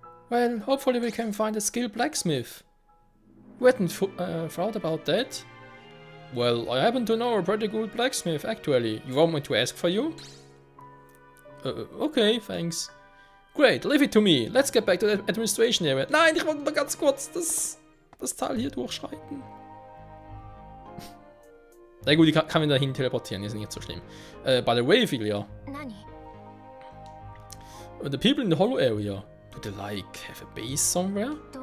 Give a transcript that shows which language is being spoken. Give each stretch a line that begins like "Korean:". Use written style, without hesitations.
English: Well, hopefully we can find a skilled blacksmith. You hadn't thought about that? Well, I happen to know a pretty good blacksmith, actually. You want me to ask for you? Okay, thanks. Great, leave it to me. Let's get back to the administration area.
German: Nein, ich wollte noch ganz kurz das Tal hier durchschreiten. Na gut, ich kann mich dahin teleportieren, ist nicht so schlimm.
English: By the way, Filia. The people in the hollow area, do they like have a base somewhere?